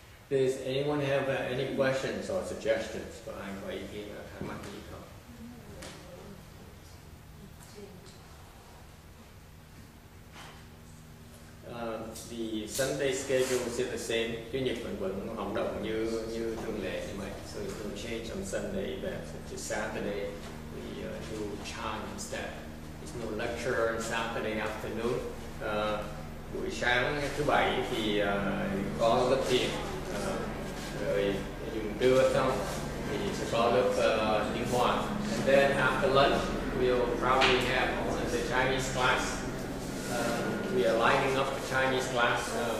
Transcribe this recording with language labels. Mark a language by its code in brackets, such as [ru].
[en] Does anyone have any questions or suggestions? [vi] Có ai có ý kiến thắc mắc gì không? [en] The Sunday schedule is the same. [vi] Chủ nhật mình vẫn hoạt động như thường lệ như vậy. [en] So it will change on Sunday events. Just Saturday we do chant instead. There's no lecture on Saturday afternoon. [vi] Buổi sáng thứ bảy thì có lớp thiền. Rồi dùng trưa xong thì sẽ có lớp tiếng Hoa. [en] And then after lunch we'll probably have the Chinese class. We are lining up the Chinese class.